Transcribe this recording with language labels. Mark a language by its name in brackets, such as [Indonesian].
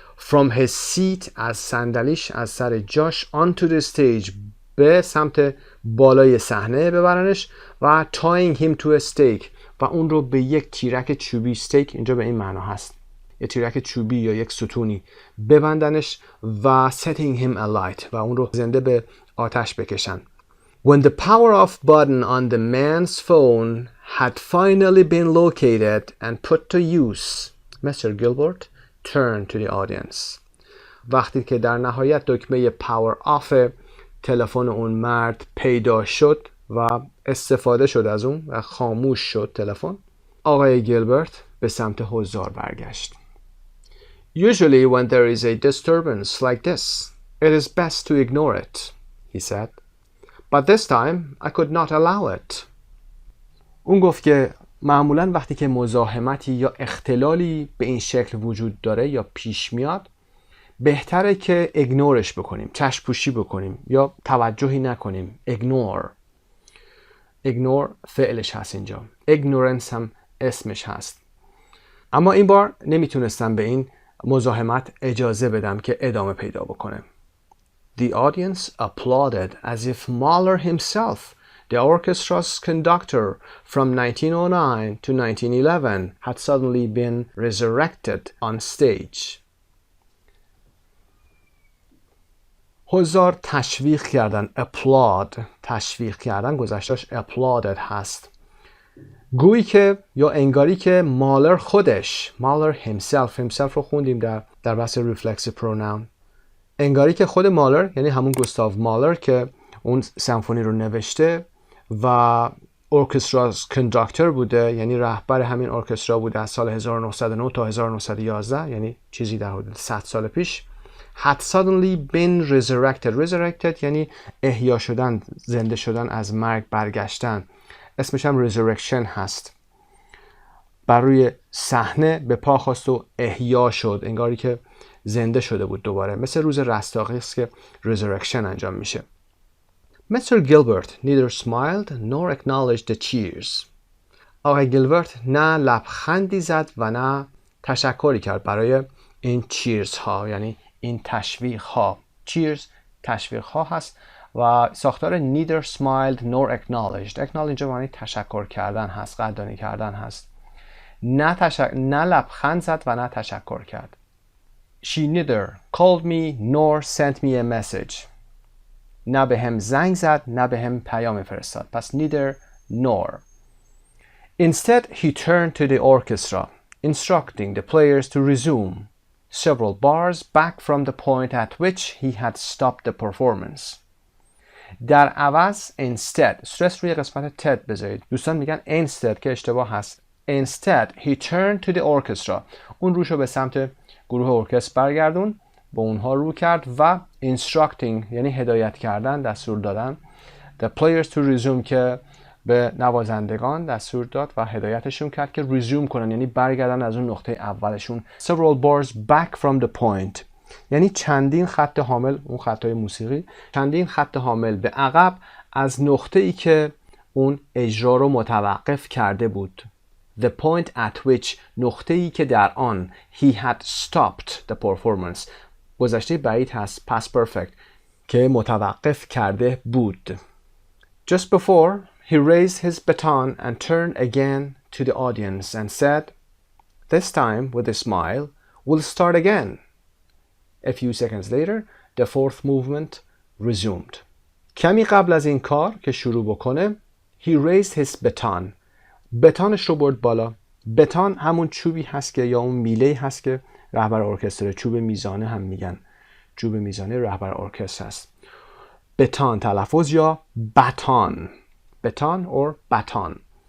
[English] From his seat، [Persian] از صندلیش، از سر جاش، [English] onto the stage، [Persian] به سمت بالای صحنه ببرنش، و [English] tying him to a stake، [Persian] و اون رو به یک تیرک چوبی، stake اینجا به این معنا هست، یک تیرک چوبی یا یک ستونی ببندنش، و [English] setting him alight، [Persian] و اون رو زنده به آتش بکشن. [English] When the power off button on the man's phone had finally been located and put to use, Mr. Gilbert turned to the audience. [Persian] وقتی که در نهایت دکمه power off تلفن اون مرد پیدا شد و استفاده شد از اون و خاموش شد تلفن، آقای گیلبرت به سمت حضار برگشت. [English] Usually when there is a disturbance like this, it is best to ignore it, he said. But this time I could not allow it. [Persian] اون گفت که معمولا وقتی که مزاحمتی یا اختلالی به این شکل وجود داره یا پیش میاد، بهتره که ایگنورش بکنیم، چشم پوشی بکنیم یا توجهی نکنیم. ایگنور فعلش هست اینجا، ignorance هم اسمش هست. اما این بار نمیتونستم به این مزاحمت اجازه بدم که ادامه پیدا بکنه. [English] The audience applauded as if Mahler himself, the orchestra's conductor from 1909 to 1911, had suddenly been resurrected on stage. [Persian] حضار تشویق کردن، applaud، تشویق کردن، گذشتهش applauded هست. گویی که یا انگاری که مالر خودش، [English] Mahler himself [Persian] رو خوندیم در بحث reflexive pronoun، انگاری که خود مالر، یعنی همون گوستاو مالر که اون سمفونی رو نوشته و ارکسترا's کنداکتور بوده، یعنی رهبر همین ارکسترا بوده از سال 1909 تا 1911، یعنی چیزی در حدود 100 سال پیش، [English] had suddenly been resurrected [Persian] یعنی احیا شدن، زنده شدن، از مرگ برگشتن. اسمش هم resurrection هست. بر روی صحنه به پا خواست و احیا شد، انگاری که زنده شده بود دوباره، مثل روز رستاخیز است که resurrection انجام میشه. [English] Mr. Gilbert neither smiled nor acknowledged the cheers. [Persian] آقای گیلبرت نه لبخندی زد و نه تشکری کرد برای این cheers ها، یعنی این تشویق ها. cheers تشویق ها هست و ساختار [English] neither smiled nor acknowledged. [Persian] acknowledge اینجا معنی تشکر کردن هست، قدردانی کردن هست. نه لبخند زد و نه تشکر کرد. [English] She neither called me nor sent me a message. [Persian] نه به هم زنگ زد نه به هم پیام فرستاد. [English] پس neither nor. Instead he turned to the orchestra, instructing the players to resume several bars back from the point at which he had stopped the performance. [Persian] در عوض instead استرس روی قسمت تد بذارید. دوستان میگن instead که اشتباه هست. [English] Instead he turned to the orchestra. [Persian] اون روشو به سمت گروه ارکستر برگردون، با اونها رو کرد و instructing یعنی هدایت کردن، دستور دادن. [English] The players to resume [Persian] که به نوازندگان دستور داد و هدایتشون کرد که resume کنن، یعنی برگردن از اون نقطه اولشون. [English] Several bars back from the point [Persian] یعنی چندین خط حامل، اون خطای موسیقی، چندین خط حامل به عقب از نقطه ای که اون اجرا رو متوقف کرده بود. [English] The point at which [Persian] نقطه ای که در آن [English] he had stopped the performance. [Persian] گذشته بعید هست past perfect که متوقف کرده بود. [English] Just before he raised his baton and turned again to the audience and said, this time with a smile, we'll start again. A few seconds later, the fourth movement resumed. [Persian] کمی قبل از این کار که شروع بکنه [English] he raised his baton. [Persian] بتانش رو برد بالا. بتان همون چوبی هست که یا اون میله هست که رهبر ارکستر، چوب میزانه هم میگن، چوب میزانه رهبر ارکستر هست. بتان تلفظ یا بتان، بتان or بتان.